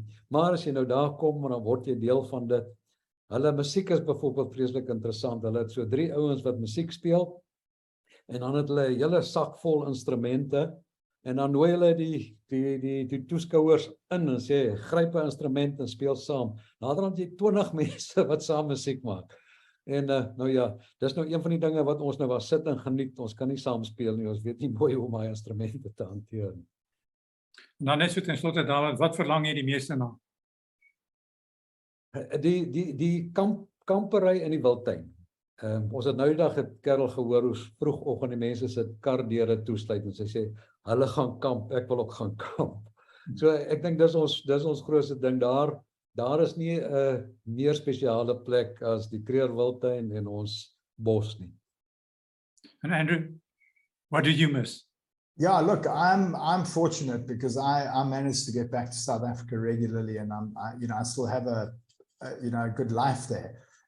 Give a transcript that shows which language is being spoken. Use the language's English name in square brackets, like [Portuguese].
[Afrikaans] Maar as jy nou daar kom, dan word jy deel van dit. Hulle musiek is byvoorbeeld vreeslik interessant. Hulle het so 3 ouens wat musiek speel, en dan het hulle 'n hele sak vol instrumente, en dan nooi hulle die toeskouers in en sê, gryp 'n instrument en speel saam. Naderhand jy 20 mense wat saam musiek maak. En nou ja, dis nou een van die dinge wat ons nou was sit en geniet. Ons kan nie saam speel nie, ons weet nie mooi hoe om my instrumente te hanteer nie. Dan net so ten slotte, Dawid, wat verlang jy die meeste na? Die kampery in die wildtuin. Ons het nou die dag 'n kerel gehoor hoe vroegoggend die mense sit kar deure toesluit en sy sê, hulle gaan kamp, ek wil ook gaan kamp. So ek dink dis ons grootste ding daar. Daar is nie 'n meer spesiale plek as die Kreerwildtuin en ons bos nie. [English] And Andrew, what did you miss? Yeah, look, I'm fortunate because I managed to get back to South Africa regularly, and I still have a good life there.